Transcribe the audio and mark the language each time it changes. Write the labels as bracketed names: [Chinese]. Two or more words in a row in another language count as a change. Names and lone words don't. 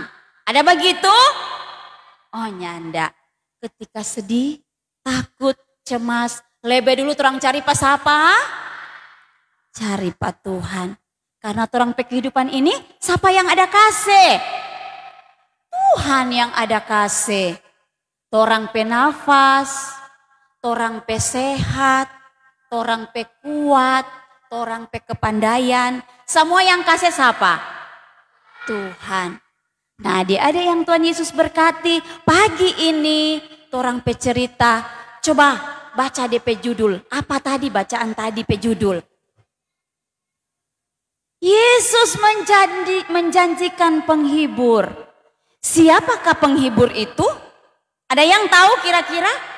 [Manado Malay] Ada begitu? Oh nyandak. Ketika sedih, takut, cemas, lebih dulu orang cari pas apa? Cari Pak Tuhan. Karena orang kehidupan ini, siapa yang ada kasih? Tuhan yang ada kasih. Torang pe nafas, torang pe sehat, torang pe kuat, torang pe kepandaian. Semua yang kasih siapa? Tuhan. Nah adik-adik yang Tuhan Yesus berkati, pagi ini torang pe cerita. Coba baca DP judul. Apa tadi bacaan tadi pe judul? Yesus menjanjikan penghibur. [Indonesian] Siapakah penghibur itu? Ada yang tahu kira-kira?